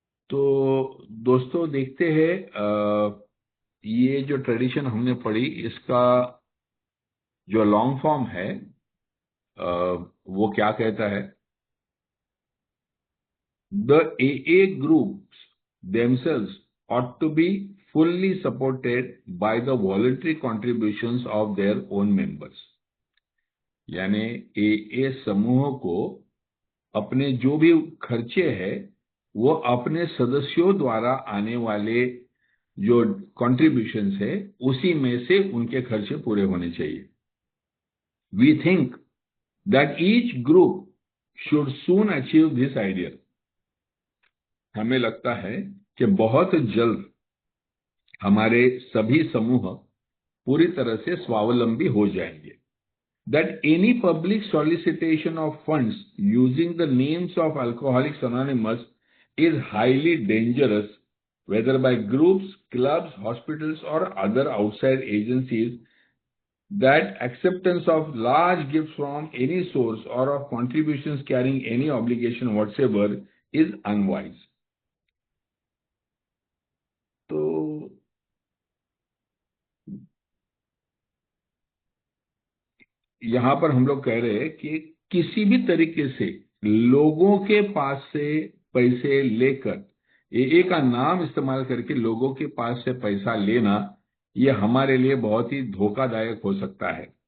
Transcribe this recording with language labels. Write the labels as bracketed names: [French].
[Hindi] तो दोस्तों देखते हैं ये जो ट्रेडिशन हमने पढ़ी इसका जो लॉन्ग फॉर्म है वो क्या कहता है। [English] The AA groups themselves ought to be fully supported by the voluntary contributions of their own members। [Hindi] यानी AA समूह को अपने जो भी खर्चे हैं वो अपने सदस्यों द्वारा आने वाले जो कंट्रीब्यूशंस है उसी में से उनके खर्चे पूरे होने चाहिए। [English] We think that each group should soon achieve this idea. [Hindi] हमें लगता है कि बहुत जल्द हमारे सभी समूह पूरी तरह से स्वावलंबी हो जाएंगे. [English] That any public solicitation of funds using the names of Alcoholics Anonymous is highly dangerous, whether by groups, clubs, hospitals, or other outside agencies. That acceptance of large gifts from any source or of contributions carrying any obligation whatsoever is unwise. [Hindi] तो यहां पर हम लोग कह रहे हैं कि किसी भी तरीके से लोगों के पास से पैसे लेकर ए का नाम इस्तेमाल करके लोगों के पास से पैसा लेना, ये हमारे लिए बहुत ही धोखादायक हो सकता है.